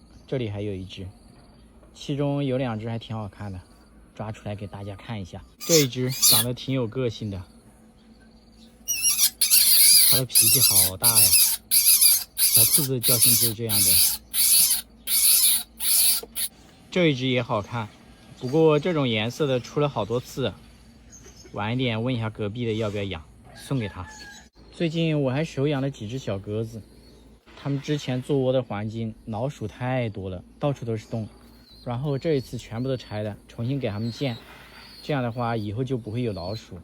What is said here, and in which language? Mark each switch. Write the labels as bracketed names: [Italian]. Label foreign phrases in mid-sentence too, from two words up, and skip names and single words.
[Chinese] 這裡還有一隻，其中有2隻還挺好看的，抓出來給大家看一下。這一隻長得挺有個性的，它的脾氣好大呀。小兔子的叫聲就是這樣的。這一隻也好看，不過這種顏色的出了好多次，晚一點問一下隔壁的要不要養，送給他。最近我還手養了幾隻小鴿子，它們之前做窩的環境老鼠太多了，到處都是洞，然後這一次全部都拆了，重新給它們建，這樣的話以後就不會有老鼠。